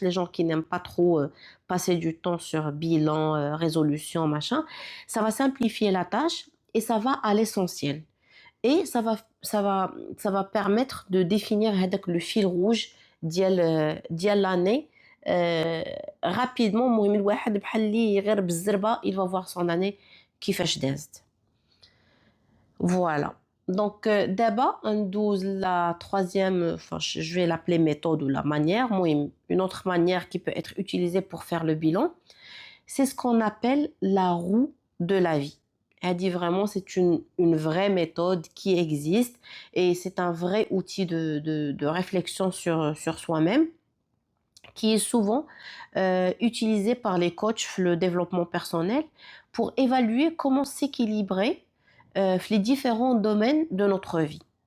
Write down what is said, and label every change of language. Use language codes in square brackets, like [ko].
[fr] Les gens qui n'aiment pas trop passer du temps sur bilan, résolution, machin, ça va simplifier la tâche et ça va à l'essentiel. Et ça va permettre de définir le fil rouge [ar] ديال [fr] l'année rapidement. [ar] المهم الواحد بحال اللي غير بالزربه [fr] il va voir son année [ar] كيفاش دازت. [fr] Voilà. Donc d'abord on douze la troisième, enfin je vais l'appeler méthode ou la manière, une autre manière qui peut être utilisée pour faire le bilan, c'est ce qu'on appelle la roue de la vie. Elle dit vraiment c'est une vraie méthode qui existe et c'est un vrai outil de réflexion sur soi-même, qui est souvent utilisé par les coachs le développement personnel pour évaluer comment s'équilibrer les différents domaines de notre vie.